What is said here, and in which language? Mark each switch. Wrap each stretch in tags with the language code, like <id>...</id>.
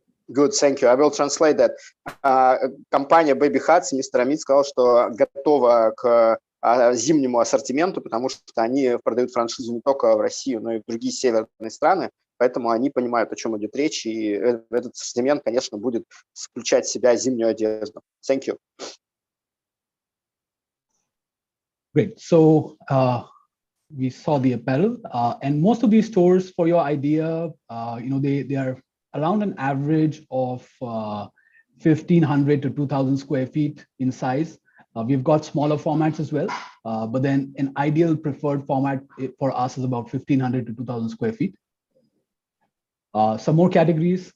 <en>Good, thank you. I will translate that.</en> <ru>Компания Baby Huts, мистер Amit сказал, что готова к зимнему ассортименту, потому что они продают франшизу не только в Россию, но и в другие северные страны. Поэтому они понимают, о чем идет речь, и этот ассортимент, конечно, будет включать в себя зимнюю одежду.</ru> <en>Thank you. Great. So we saw the apparel, and most of these stores, for your idea, you know, they are around an average of 1,500 to 2,000 square feet in size. We've got smaller formats as well, but then an ideal preferred format for us is about 1,500 to 2,000 square feet. Some more categories.</en>